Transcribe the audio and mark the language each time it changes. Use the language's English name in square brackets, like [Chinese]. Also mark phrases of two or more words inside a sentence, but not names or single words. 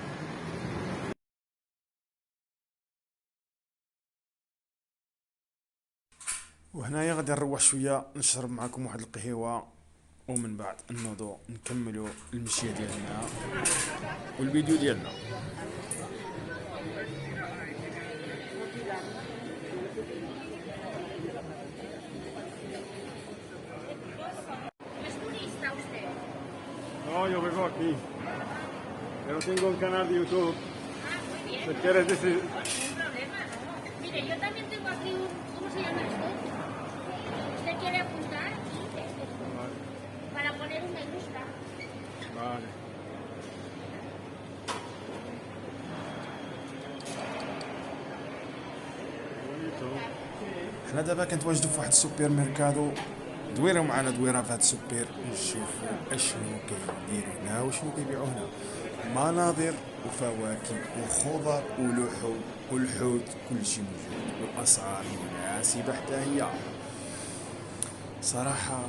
[Arabic] وهنايا غادي نروح شوية نشرب معكم واحد القهيوة، ومن بعد نوضو نكملوا المشية ديالنا والفيديو ديالنا. [Spanish] No, yo vivo aquí, pero tengo un canal de YouTube. ¿Te quieres decir? Ningún problema, ¿no? Mire, yo también tengo aquí un... ¿Cómo se llama esto? ¿Usted quiere apuntar? Vale. Para poner un me gusta. Vale. Bonito. [Arabic] حنا دابا كنتواجدوا في واحد السوبر ميركادو، دويروا معنا دويره في هاد السوبر نشوفوا اشنو كيديروا هنا وشنو كيبيعوا هنا. مناظر وفواكه وخضر ولحوم والحوت، كلشي موجود، والاسعار مناسبه حتى هي صراحه.